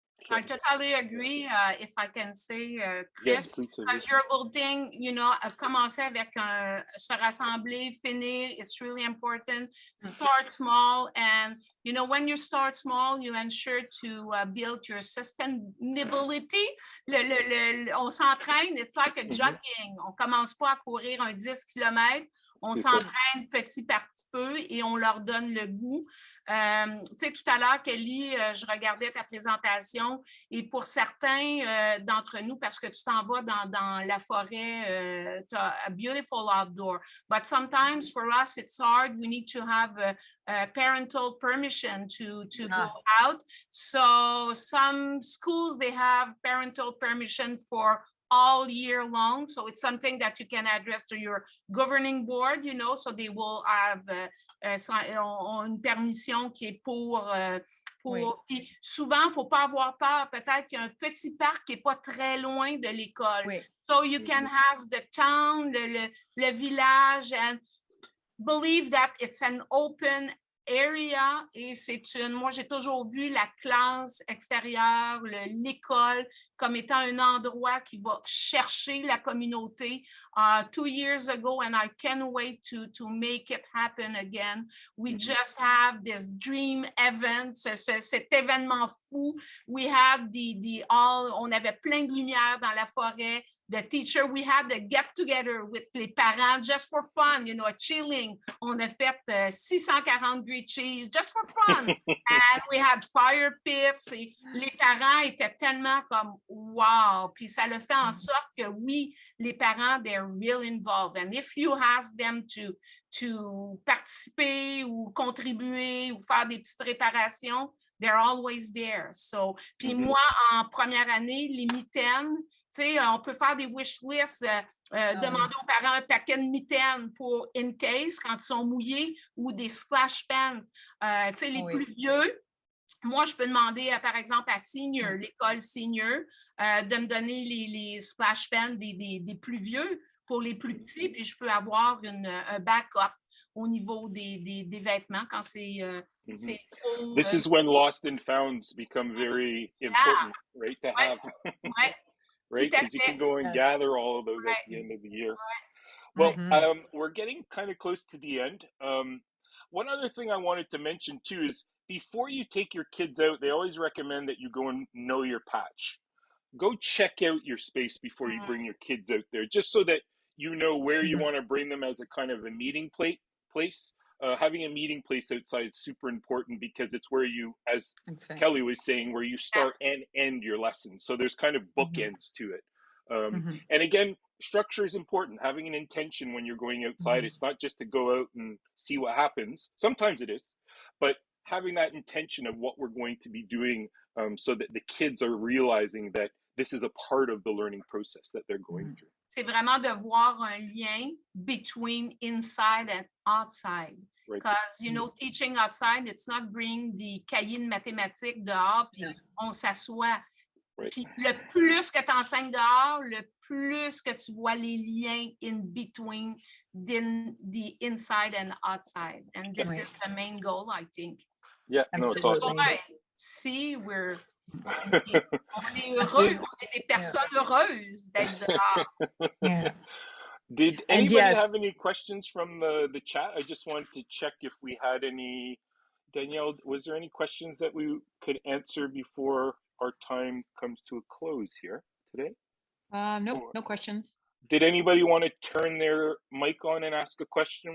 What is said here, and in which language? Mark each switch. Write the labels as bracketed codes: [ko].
[en] I totally agree. If I can say, Yes, Chris, please, Sylvie. because you're building, you know, [fr] commencer avec se rassembler, finir, [en] it's really important. Start small, and you know, when you start small, you ensure to build your sustainability. [fr] On s'entraîne, [en] it's like a jogging. [fr] On commence pas à courir un 10 km. On s'entraîne petit par petit peu et on leur donne le goût. Tu sais, tout à l'heure, Kelly, je regardais ta présentation et pour certains d'entre nous, parce que tu t'en vas dans la forêt, tu as [en] a beautiful outdoor. But sometimes for us, it's hard. We need to have parental permission to go out. So some schools, they have parental permission for all year long. So it's something that you can address to your governing board, you know, so they will have [fr] une permission qui est pour puis souvent, il ne faut pas avoir peur. Peut-être qu'il y a un petit parc qui n'est pas très loin de l'école. Oui. [en] So you can have the town, le village, and believe that it's an open area, [fr] et moi j'ai toujours vu la classe extérieure, l'école comme étant un endroit qui va chercher la communauté. [en] 2 years ago, and I can't wait to make it happen again. We just have this dream event, [fr] cet événement fou. [en] We had [fr] on avait plein de lumière dans la forêt. [en] The teacher, we had a get together with [fr] les parents [en] just for fun, you know, chilling. [fr] On a fait 640 [en] grilled cheese just for fun. And we had fire pits. [fr] Et les parents étaient tellement comme wow. Puis ça le fait en sorte que oui, les parents, [en] they're really involved. And if you ask them to [fr] participer ou contribuer ou faire des petites réparations, [en] they're always there. [fr] So, puis moi, en première année, les mitaines, tu sais, on peut faire des wish lists, demander aux parents un paquet de mitaines pour [en] in case, [fr] quand ils sont mouillés, ou des splash pans. Tu sais, les plus vieux, moi, je peux demander, par exemple, à Senior, l'école Senior, de me donner les splash pans des plus vieux pour les plus petits, puis je peux avoir un backup au niveau des vêtements quand c'est trop... [en] This is when lost and founds become very important, right? To have... right? Because you can go and gather all of those at the end of the year. Well, we're getting kind of close to the end. One other thing I wanted to mention too is before you take your kids out, they always recommend that you go and know your patch. Go check out your space before you bring your kids out there, just so that you know where you want to bring them as a kind of a meeting place. Having a meeting place outside is super important because it's where you, as Kelly was saying, where you start and end your lessons. So there's kind of bookends to it. And again, structure is important. Having an intention when you're going outside, it's not just to go out and see what happens. Sometimes it is, but having that intention of what we're going to be doing so that the kids are realizing that this is a part of the learning process that they're going through. [fr] C'est vraiment de voir un lien [en] between inside and outside. Because, you know, teaching outside, it's not bring [fr] des cahiers de mathématiques dehors, puis on s'assoit. Puis le plus que tu enseignes dehors, le plus que tu vois les liens [en] in between the inside and outside. And this is the main goal, I think. Yeah, no, it's awesome. [fr] Si on est heureux, on est des personnes heureuses d'être dehors. [en] Did anybody have any questions from the chat? I just wanted to check if we had any. Danielle, was there any questions that we could answer before our time comes to a close here today? No questions. Did anybody want to turn their mic on and ask a question?